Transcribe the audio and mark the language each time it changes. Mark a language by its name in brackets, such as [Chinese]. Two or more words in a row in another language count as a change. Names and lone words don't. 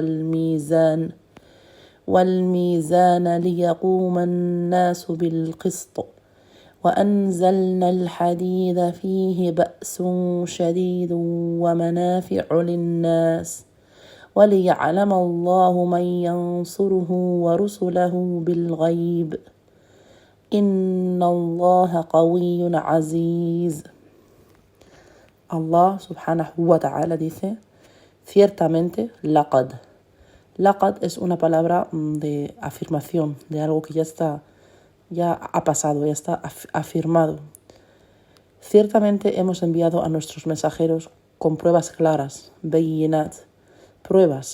[Arabic] والميزان ليقوم الناس بالقسط وأنزلنا الحديد فيه بأس شديد ومنافع للناس وليعلم الله من ينصره ورسله بالغيب إن الله قوي عزيز. [Spanish] Allah [Arabic] سبحانه وتعالى [Spanish] dice, ciertamente, laqad. Laqad es una palabra de afirmación, de algo que ya ha pasado, ya está afirmado. Ciertamente hemos enviado a nuestros mensajeros con pruebas claras, bayinat, pruebas.